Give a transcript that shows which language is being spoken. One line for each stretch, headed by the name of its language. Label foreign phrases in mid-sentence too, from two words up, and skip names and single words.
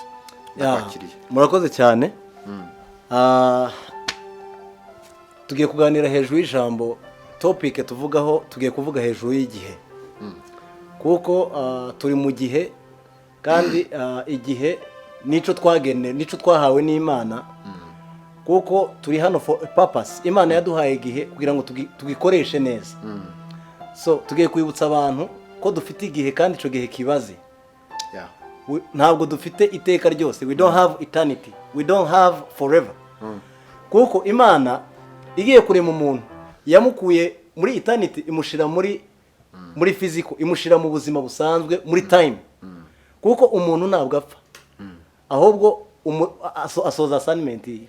Rundi: nakiriye murakoze cyane tugiye kuganira hejuru y'ijambo topic tuvugaho tugiye kuvuga hejuru y'igihe kuko turi mu gihe kandi igihe nico twagene nico twahawe n'Imana kuko turi hano
English: for a purpose
Rundi: Imana yaduhaye igihe kugira ngo tugikoreshe neza so tugiye kwibutsa abantu ko dufite igihe kandi ico gihe kibaze ntabwo dufite iteka ryose
English: we don't have eternity we don't have forever
Rundi: kuko Imana igiye kurema umuntu yamukuye muri eternity imushira muri physical imushira mu buzima busanzwe muri time kuko umuntu ntabwo apfa ahubwo asoza assignment yiwe.